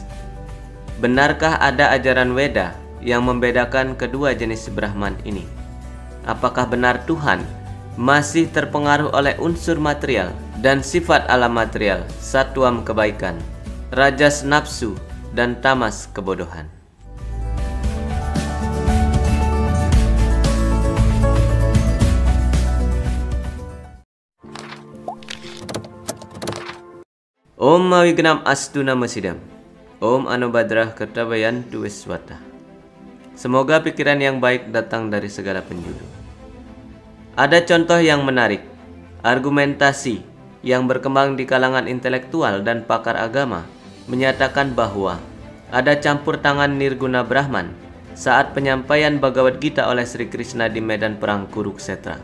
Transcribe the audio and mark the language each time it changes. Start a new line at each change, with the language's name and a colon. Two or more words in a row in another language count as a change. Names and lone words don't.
Indonesian: Benarkah ada ajaran Weda yang membedakan kedua jenis Brahman ini? Apakah benar Tuhan masih terpengaruh oleh unsur material dan sifat alam material, satwam kebaikan, rajas nafsu, dan tamas kebodohan?
Sanskrit: ॐ अविघ्नम् अस्तु नमः सिद्धम्. ॐ आ नो भद्राः क्रतवो यन्तु विश्वतः.
Indonesian: Semoga pikiran yang baik datang dari segala penjuru. Ada contoh yang menarik, argumentasi yang berkembang di kalangan intelektual dan pakar agama menyatakan bahwa ada campur tangan nirguna Brahman saat penyampaian Bhagavad Gita oleh Sri Krishna di medan perang Kurukshetra.